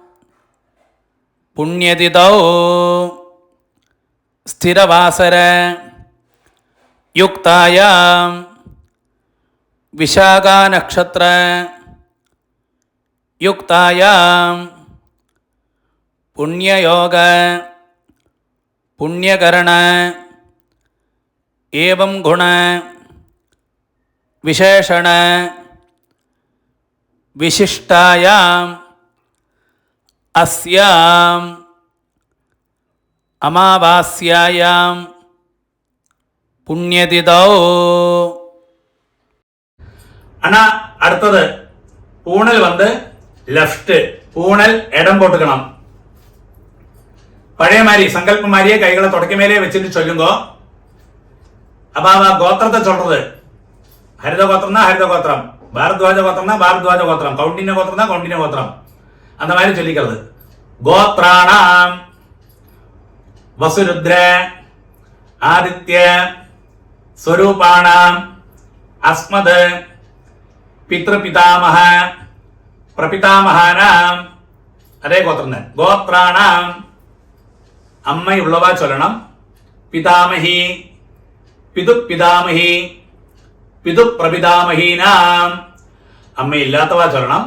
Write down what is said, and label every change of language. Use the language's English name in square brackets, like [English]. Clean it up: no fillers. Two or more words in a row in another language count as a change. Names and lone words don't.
[Sanskrit] പുണ്യതിഥൗ സ്ഥിരവാസര യുക്തായാം വിശാഖാനക്ഷത്ര യുക്തായാം പുണ്യയോഗ പുണ്യകരണ ഏവം ഗുണ വിശേഷണ വിശിഷ്ടായാം അസ്യാം അമാവാസ്യായാം പുണ്യതിഥൗ. [Tamil] ஆனா அடுத்தது பூணல் வந்து லெஃப்ட், பூணல் இடம் போட்டுக்கணும். பழைய மாதிரி சங்கல்பம் மாதிரியே கைகளை தொடக்க மேலே வச்சுட்டு சொல்லுங்க. அப்ப அவ கோத்திரத்தை சொல்றது ஹரித கோத்திரம் தான் ஹரித கோத்திரம், பாரத்வாஜ கோத்திரம் தான் பாரத்வாஜ கோத்திரம், கௌண்டின்ய கோத்திரம் தான் கௌண்டின்ய கோத்திரம், அந்த மாதிரி சொல்லிக்கிறது. [Sanskrit] கோத்ராணாம் வசுருத்ர ஆதித்ய ஸ்வரூபாணாம் அஸ்மத் പിതൃപിതാമഹ പ്രപിതാമഹാനാം [Malayalam] അതേ ഗോത്രം തന്നെ. ഗോത്രാണാം അമ്മയുള്ളവ ചൊല്ലണം. [Sanskrit] പിതാമഹി പിതുപിതാമഹി പിതുപ്രപിതാമഹീനാം [Malayalam] അമ്മയില്ലാത്തവ ചൊല്ലണം.